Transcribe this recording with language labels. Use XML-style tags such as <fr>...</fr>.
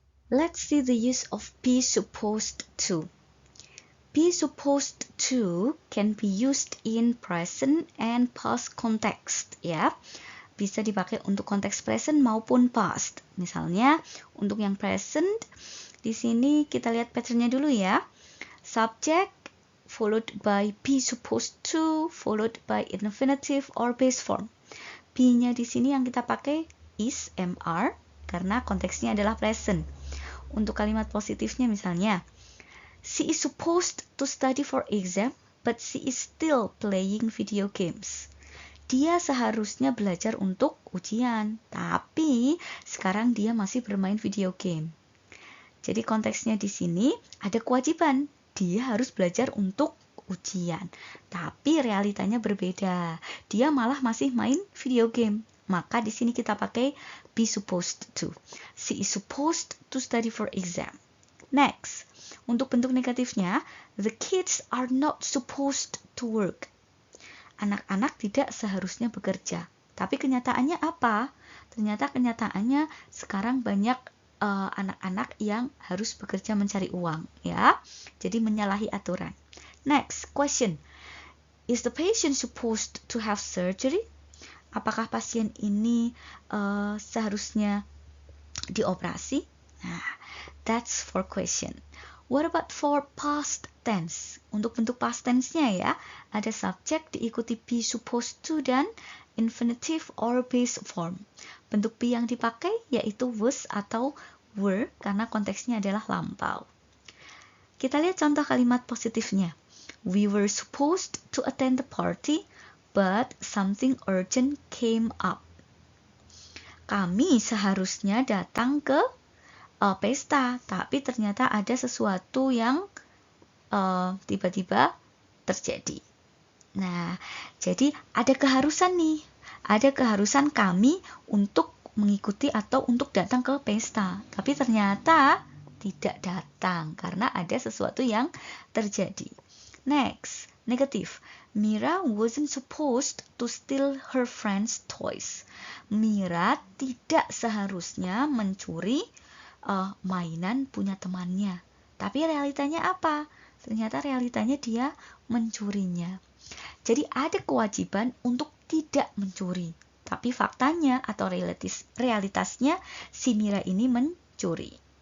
<en>Let's see the use of be supposed to. Be supposed to can be used in present and past context, ya.</en> <id>Bisa dipakai untuk konteks present maupun past. Misalnya, untuk yang present, di sini kita lihat patternnya dulu ya.</id> <en>Subject followed by be supposed to, followed by infinitive or base form.</en> <id>Be-nya di sini yang kita pakai is, MR, karena konteksnya adalah present. Untuk kalimat positifnya misalnya,</id> <en>she is supposed to study for exam, but she is still playing video games.</en> <id>Dia seharusnya belajar untuk ujian, tapi sekarang dia masih bermain video game. Jadi konteksnya di sini ada kewajiban, dia harus belajar untuk ujian. Tapi realitanya berbeda, dia malah masih main video game. Maka di sini kita pakai be supposed to.</id> <en>She is supposed to study for exam. Next,</en> <id>untuk bentuk negatifnya,</id> <en>the kids are not supposed to work.</en> <id>Anak-anak tidak seharusnya bekerja. Tapi kenyataannya apa? Ternyata kenyataannya sekarang banyak anak-anak yang harus bekerja mencari uang, ya. Jadi menyalahi aturan.</id> <en>Next question. Is the patient supposed to have surgery?</en> <id>Apakah pasien ini seharusnya dioperasi?</id> <en>Nah, that's for question. What about for past tense?</en> <id>Untuk bentuk past tense-nya ya, ada subject diikuti be supposed to dan infinitive or base form. Bentuk be yang dipakai yaitu was atau were karena konteksnya adalah lampau. Kita lihat contoh kalimat positifnya.</id> <en>We were supposed to attend the party, but something urgent came up.</en> <id>Kami seharusnya datang ke pesta, tapi ternyata ada sesuatu yang tiba-tiba terjadi. Nah, jadi ada keharusan nih. Ada keharusan kami untuk mengikuti atau untuk datang ke pesta. Tapi ternyata tidak datang karena ada sesuatu yang terjadi.</id> <en>Next, negative. Mira wasn't supposed to steal her friend's toys.</en> <id>Mira tidak seharusnya mencuri mainan punya temannya. Tapi realitanya apa? Ternyata realitanya dia mencurinya. Jadi ada kewajiban untuk tidak mencuri. Tapi faktanya atau realitasnya si Mira ini mencuri.</id>